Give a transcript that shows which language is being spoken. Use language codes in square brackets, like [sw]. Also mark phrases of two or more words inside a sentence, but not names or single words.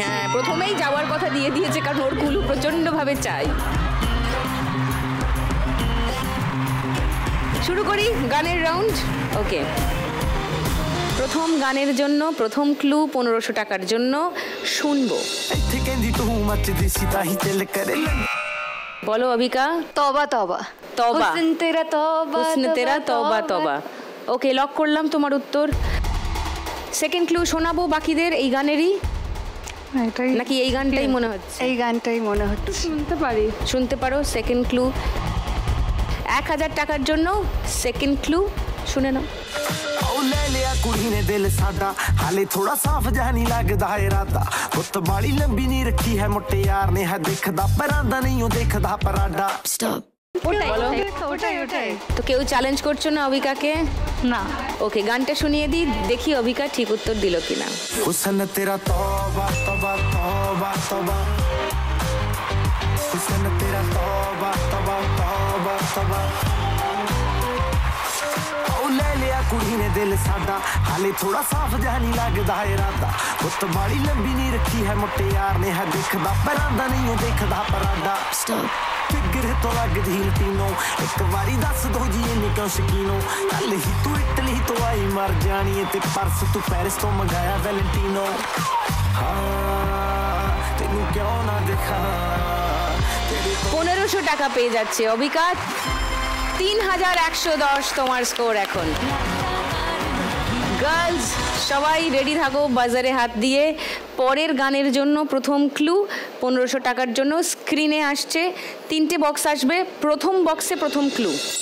[bn] হ্যাঁ, প্রথমেই যাওয়ার কথা দিয়ে দিয়েছে, কারণ ওর কুলু প্রচন্ডভাবে চাই। শুরু করি গানের রাউন্ড। ওকে, প্রথম প্রথম গানের জন্য প্রথম ক্লু 1500 টাকার জন্য শুনবো। [pa] ਇੱਥੇ ਕਹਿੰਦੀ ਤੂੰ ਮੱਚਦੀ ਸੀ ਤਾਂ ਹੀ ਦਿਲ ਕਰੇ [bn] বলো অবিকা। [hi] तौबा तौबा তবা हुस्न तेरा तौबा हुस्न तेरा तौबा तौबा। [bn] ওকে, লক করলাম তোমার উত্তর। [en] second clue [bn] শোনাবো বাকিদের এই গানেরই, এটাই নাকি এই গানটাই মনে হচ্ছে? এই গানটাই মনে হচ্ছে, শুনতে পারি। শুনতে পারো। [en] second clue [bn] 1000 টাকার জন্য [en] second clue [bn] শুনে নাও। [pa] ਉਹ ਲੈ ਲਿਆ ਕੁੜੀ ਨੇ ਦਿਲ ਸਾਡਾ, ਹਾਲੇ ਥੋੜਾ ਸਾਫ਼ ਜਿਹਾ ਨਹੀਂ ਲੱਗਦਾ ਇਰਾਦਾ, ਪੁੱਤ ਬਾਲੀ ਲੰਬੀ ਨਹੀਂ ਰੱਖੀ ਹੈ ਮੁਟਿਆਰ ਨੇ, ਹੈ ਦਿਖਦਾ ਪਰਾਂਦਾ ਨਹੀਂ ਉਹ ਦੇਖਦਾ ਪਰਾਡਾ। [bn] ওটাই বলো। ওটাই ওটাই। তো কেউ চ্যালেঞ্জ করছো না অবিকাকে? না, ওকে, গানটা শুনিয়ে দিই, দেখি অবিকা ঠিক উত্তর দিল কিনা। [hi] हुस्न तेरा तौबा तौबा तौबा तौबा, हुस्न तेरा तौबा तौबा तौबा तौबा। [pa] ਉਹ ਲੈ ਲਿਆ ਕੁੜੀ ਨੇ ਦਿਲ ਸਾਡਾ, ਹਾਲੇ ਥੋੜਾ ਸਾਫ਼ ਜਿਹਾ ਨਹੀਂ ਲੱਗਦਾ ਇਰਾਦਾ, ਪੁੱਤ ਬਾਲੀ ਲੰਬੀ ਨਹੀਂ ਰੱਖੀ ਹੈ ਮੁਟਿਆਰ ਨੇ, ਹੈ ਦਿਖਦਾ ਪਰਾਂਦਾ ਨਹੀਂ ਉਹ ਦੇਖਦਾ ਪਰਾਡਾ। ਫਿਗਰ ਤੋਂ ਲੱਗਦੀ ਲਟੀਨੋ, ਇੱਕ ਵਾਰੀ ਦੱਸ ਦੋ ਜੀ ਇੰਨੀ ਕਿਉਂ ਸ਼ਕੀਨੋ, ਕੱਲ ਹੀ ਤੂੰ ਇਟਲੀ ਤੋਂ ਆਈ ਮਰ ਜਾਣੀ ਏ, ਤੇ ਪਰਸ ਤੂੰ ਪੈਰਿਸ ਤੋਂ ਮੰਗਾਇਆ ਵੈਲੈਂਟੀਨੋ। ਹਾਂ ਤੈਨੂੰ ਕਿਉਂ ਨਾ ਦਿਖਾ ਤੇਰੇ [bn] 1500 টাকা পেয়ে যাচ্ছে অবিকা। 3110 তোমার স্কোর এখন। গার্লস সবাই রেডি থাকো বাজারে হাত দিয়ে। পরের গানের জন্য প্রথম ক্লু 1500 টাকার জন্য স্ক্রিনে আসছে। 3টে বক্স আসবে, প্রথম বক্সে প্রথম ক্লু।